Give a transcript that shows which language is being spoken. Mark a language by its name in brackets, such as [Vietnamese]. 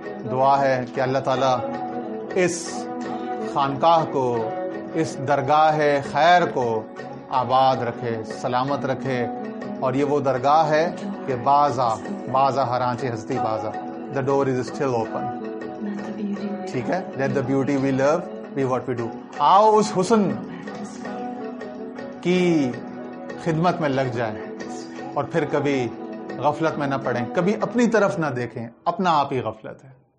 [Urdu] دعا ہے کہ اللہ تعالیٰ اس خانقاہ کو، اس درگاہ خیر کو آباد رکھے، سلامت رکھے. اور یہ وہ درگاہ ہے کہ [Persian] بازا ہرانچے ہستی بازا، [English] the door is still open. [Urdu] ٹھیک ہے، [English] let the beauty we love be what we do. [Urdu] آؤ اس حسن کی خدمت میں لگ جائیں اور پھر کبھی غفلت میں نہ پڑیں، کبھی اپنی طرف نہ دیکھیں، اپنا آپ ہی غفلت ہے.